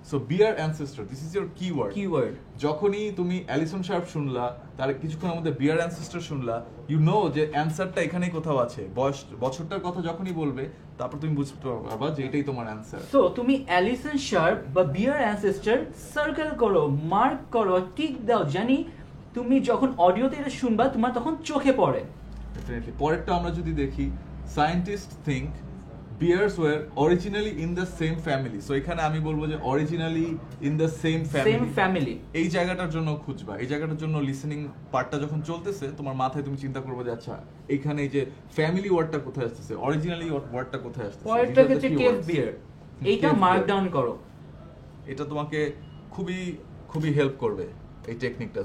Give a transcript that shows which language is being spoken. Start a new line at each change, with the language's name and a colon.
Bangla: So beer ancestor,
English: This is your keyword.
Bangla: যখনই তুমি Allison sharp শুনলা, তার কিছুক্ষণের মধ্যে বিয়ার অ্যানসেস্টার শুনলা, ইউ নো যে অ্যানসারটা এখানেই কোথাও আছে। বছরটার কথা যখনই বলবে তারপর তুমি বুঝতে পারবা যে এটাই তোমার অ্যানসার। সো তুমি অ্যালিসন শার্প বা বিয়ার অ্যানসেস্টার সার্কেল করো, মার্ক করো, টিক দাও, জানি তুমি যখন অডিওতে এটা শুনবা তোমার তখন চোখে পড়ে। ডেফিনেটলি। পরেরটা আমরা যদি দেখি,
English: Scientist think bears were originally in the same family.
Bangla: So এখানে আমি বলবো যে
English: originally in the same family.
Bangla: এই জায়গাটার জন্য খুঁজবা, এই জায়গাটার জন্য লিসেনিং পার্টটা যখন চলতেছে তোমার মাথায় তুমি চিন্তা করবে যে আচ্ছা এখানে এই যে ফ্যামিলি ওয়ার্ডটা কোথায় আসছে, অরিজিনালি ওয়ার্ডটা কোথায় আসছে। পরেরটা হচ্ছে কেভ বিয়ার, এইটা মার্ক ডাউন করো। এটা তোমাকে খুবই খুবই হেল্প করবে এই টেকনিকটা।